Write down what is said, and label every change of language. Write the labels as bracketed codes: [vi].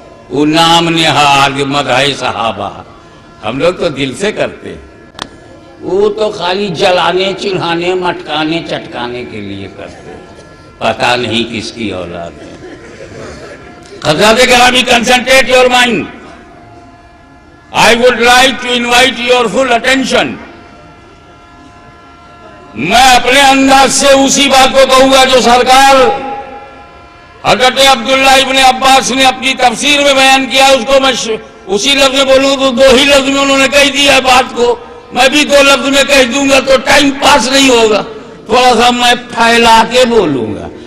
[ur] وہ نام نہاد مدح صحابہ ہم لوگ تو دل سے کرتے ہیں. وہ تو خالی جلانے چڑھانے مٹکانے چٹکانے کے لیے کرتے ہیں. پتہ نہیں کس کی اولاد ہے. حضرات گرامی، [en] Concentrate your mind. I would like to invite your full attention. [ur] میں اپنے انداز سے اسی بات کو کہوں گا جو سرکار حضرت عبداللہ ابن عباس نے اپنی تفسیر میں بیان کیا. اس کو میں اسی لفظ میں بولوں تو دو ہی لفظ میں انہوں نے کہہ دیا ہے بات کو. میں بھی دو لفظ میں کہہ دوں گا تو ٹائم پاس نہیں ہوگا. تھوڑا سا میں پھیلا کے بولوں گا.